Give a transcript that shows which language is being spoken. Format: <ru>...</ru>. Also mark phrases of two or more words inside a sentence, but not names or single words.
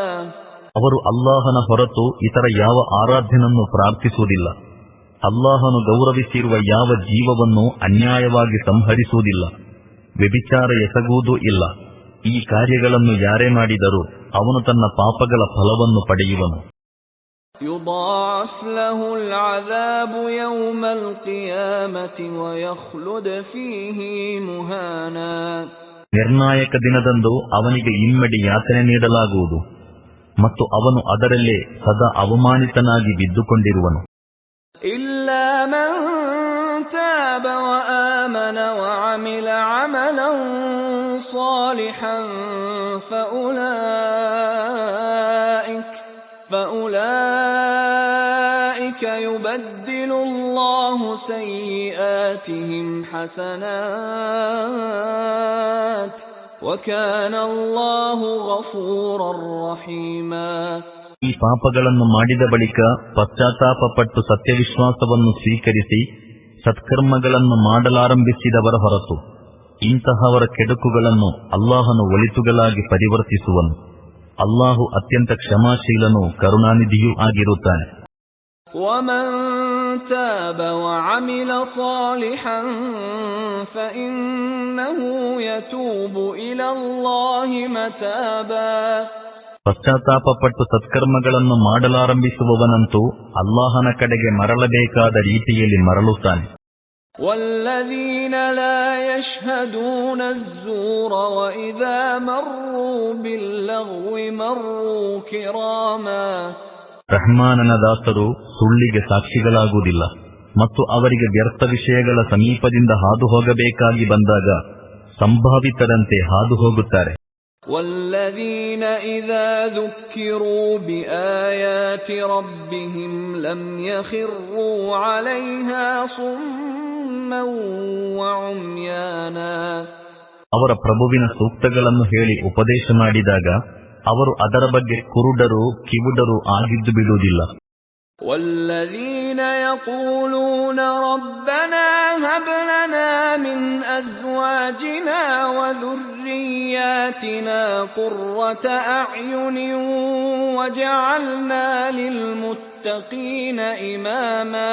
<kn>ಅವರು ಅಲ್ಲಾಹನ ಹೊರತು ಇತರ ಯಾವ ಆರಾಧ್ಯನನ್ನು ಪ್ರಾರ್ಥಿಸುವುದಿಲ್ಲ, ಅಲ್ಲಾಹನು ಗೌರವಿಸಿರುವ ಯಾವ ಜೀವವನ್ನು ಅನ್ಯಾಯವಾಗಿ ಸಂಹರಿಸುವುದಿಲ್ಲ, ವ್ಯಭಿಚಾರ ಎಸಗುವುದೂ ಇಲ್ಲ. ಈ ಕಾರ್ಯಗಳನ್ನು ಯಾರೇ ಮಾಡಿದರೂ ಅವನು ತನ್ನ ಪಾಪಗಳ ಫಲವನ್ನು ಪಡೆಯುವನು.</kn> <ar>يضاعف له العذاب يوم القيامة ويخلد فيه مهانا.</ar> <kn>ನಿರ್ಣಾಯಕ ದಿನದಂದು ಅವನಿಗೆ ಇಮ್ಮಡಿ ಯಾತನೆ ನೀಡಲಾಗುವುದು ಮತ್ತು ಅವನು ಅದರಲ್ಲೇ ಸದಾ ಅವಮಾನಿತನಾಗಿ ಬಿದ್ದುಕೊಂಡಿರುವನು.</kn> <ar>إلا من تاب وآمن وعمل عملا صالحا فأولئك يبدل الله سيئاتهم حسنات وكان الله غفورا رحيما.</ar> <kn>ಈ ಪಾಪಗಳನ್ನು ಮಾಡಿದ ಬಳಿಕ ಪಶ್ಚಾತ್ತಾಪಪಟ್ಟು ಸತ್ಯವಿಶ್ವಾಸವನ್ನು ಸ್ವೀಕರಿಸಿ ಸತ್ಕರ್ಮಗಳನ್ನು ಮಾಡಲಾರಂಭಿಸಿದವರ ಹೊರತು ಇಂತಹವರ ಕೆಡುಕುಗಳನ್ನು ಅಲ್ಲಾಹನು ಒಳಿತುಗಳಾಗಿ ಪರಿವರ್ತಿಸುವನು. ಅಲ್ಲಾಹು ಅತ್ಯಂತ ಕ್ಷಮಾಶೀಲನೂ ಕರುಣಾನಿಧಿಯೂ ಆಗಿರುತ್ತಾನೆ.</kn> <ar>ومن تاب وعمل صالحا فإنه يتوب إلى الله متابا.</ar> <kn>ಪಶ್ಚಾತ್ತಾಪಪಟ್ಟು ಸತ್ಕರ್ಮಗಳನ್ನು ಮಾಡಲಾರಂಭಿಸುವವನಂತೂ ಅಲ್ಲಾಹನ ಕಡೆಗೆ ಮರಳಬೇಕಾದ ರೀತಿಯಲ್ಲಿ ಮರಳುತ್ತಾನೆ.</kn> <ar>والذين لا يشهدون الزور وإذا مروا باللغو مروا كراما.</ar> <kn>ರಹ್ಮಾನನ ದಾಸರು ಸುಳ್ಳಿಗೆ ಸಾಕ್ಷಿಗಳಾಗುವುದಿಲ್ಲ ಮತ್ತು ಅವರಿಗೆ ವ್ಯರ್ಥ ವಿಷಯಗಳ ಸಮೀಪದಿಂದ ಹಾದು ಹೋಗಬೇಕಾಗಿ ಬಂದಾಗ ಸಂಭಾವಿತರಂತೆ ಹಾದು ಹೋಗುತ್ತಾರೆ.</kn> <ar>والذين إذا ذكروا بآيات ربهم لم يخروا عليها صما وعميانا.</ar> <kn>ಅವರ ಪ್ರಭುವಿನ ಸೂಕ್ತಗಳನ್ನು ಹೇಳಿ ಉಪದೇಶ ಮಾಡಿದಾಗ ಅವರು ಅದರ ಬಗ್ಗೆ ಕುರುಡರು ಕಿವುಡರು ಆಗಿದ್ದು ಬಿಡುವುದಿಲ್ಲ.</kn> <ar>والذين يقولون ربنا هب لنا من أزواجنا وذرياتنا قرة أعين وجعلنا للمتقين إماما.</ar>